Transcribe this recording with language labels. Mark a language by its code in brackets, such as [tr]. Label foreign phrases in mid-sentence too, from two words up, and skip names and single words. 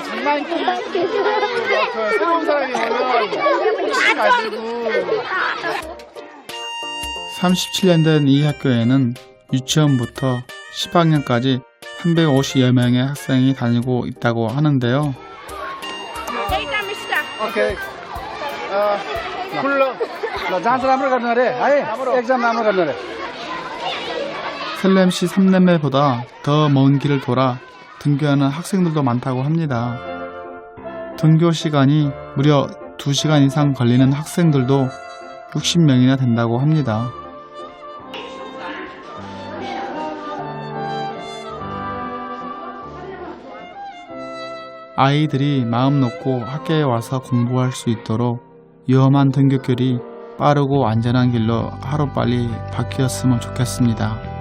[ko] 장난기 새로운 사람이 오면 가지고 37년 된 이 학교에는 유치원부터 10학년까지 350여 명의 학생이 다니고 있다고 하는데요. 오케이. [ne] खुल्लो ल जाँच राम्रो गर्नु अरे है एक्जाम राम्रो गर्नु अरे [ko] 셀렘시 3남매보다 더 먼 길을 돌아 등교하는 학생들도 많다고 합니다. 등교 시간이 무려 2시간 이상 걸리는 학생들도 60명이나 된다고 합니다. 아이들이 마음 놓고 학교에 와서 공부할 수 있도록 위험한 등교길이 빠르고 안전한 길로 하루빨리 바뀌었으면 좋겠습니다.